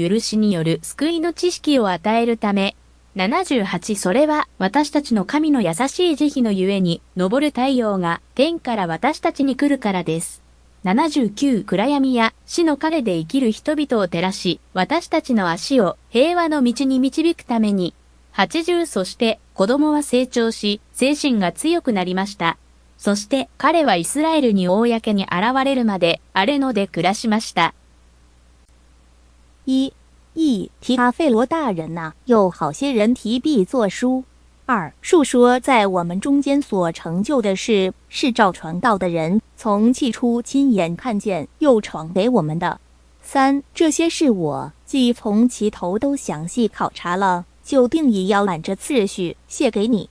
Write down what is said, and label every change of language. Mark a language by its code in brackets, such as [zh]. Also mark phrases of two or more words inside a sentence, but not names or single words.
[ja] 許しによる救いの知識を与えるため、78それは私たちの神の優しい慈悲のゆえに昇る太陽が天から私たちに来るからです。79暗闇や死の影で生きる人々を照らし、私たちの足を平和の道に導くために。80そして子供は成長し、精神が強くなりました。そして彼はイスラエルに公に現れるまで荒れ野で暮らしました。 [zh] 一提阿费罗大人呐，有好些人提笔作书。二述说在我们中间所成就的事，是照传道的人从起初亲眼看见，又传给我们的。三这些事我既从其头都详细考察了，就定义要按着次序写给你。